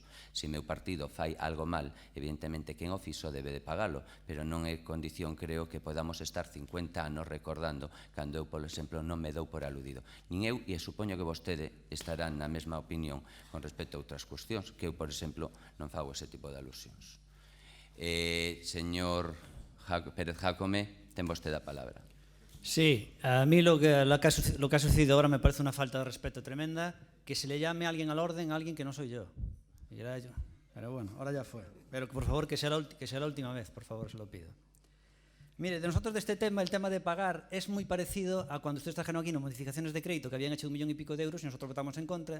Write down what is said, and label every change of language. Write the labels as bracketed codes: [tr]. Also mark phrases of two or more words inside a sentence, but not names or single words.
[gl] Se meu partido fai algo mal, evidentemente quen o fixo debe de pagalo, pero non é condición, creo, que podamos estar 50 anos recordando cando eu, por exemplo, non me dou por aludido. Nin eu, e supoño que vostede estará na mesma opinión con respecto a outras cuestións, que eu, por exemplo, non fago ese tipo de alusións. Señor Pérez Jácome, ten vostede a palabra. [es] Sí, a mí lo que ha sucedido ahora me parece una falta de respeto tremenda, que se le llame a alguien al orden a alguien que no soy yo. Y era yo. Pero bueno, ahora ya fue. Pero por favor, que sea la última vez, por favor, se lo pido. Mire, de nosotros de este tema, el tema de pagar es muy parecido a cuando ustedes trajeron aquí unas modificaciones de crédito que habían hecho 1,5 millones de euros y nosotros votamos en contra.